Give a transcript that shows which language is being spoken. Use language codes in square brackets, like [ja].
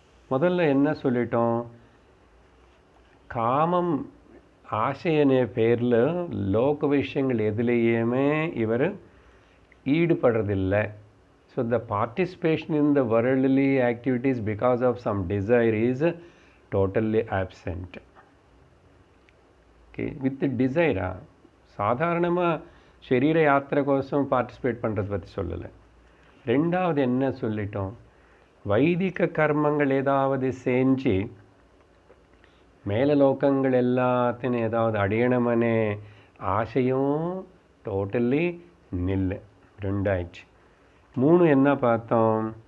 [ta] முதல்ல என்ன சொல்லிட்டோம்? காமம் ஆசையனே பேரில் லோக விஷயங்கள் எதுலேயுமே இவர் ஈடுபடுறதில்லை. [en] So the participation in the worldly activities because of some desire is totally absent. [ta] Okay, with டிசைரா சாதாரணமாக சரீர யாத்திரை கோசம் பார்ட்டிசிபேட் பண்ணுறது பற்றி சொல்லலை. ரெண்டாவது என்ன சொல்லிட்டோம்? வைதிக கர்மங்கள் ஏதாவது செஞ்சு மேல லோகங்கள் எல்லாத்தையும் ஏதாவது அடையணுமனே ஆசையும் டோட்டலி நில்லு. ரெண்டாயிடுச்சு. 3 என்ன பார்த்தோம்?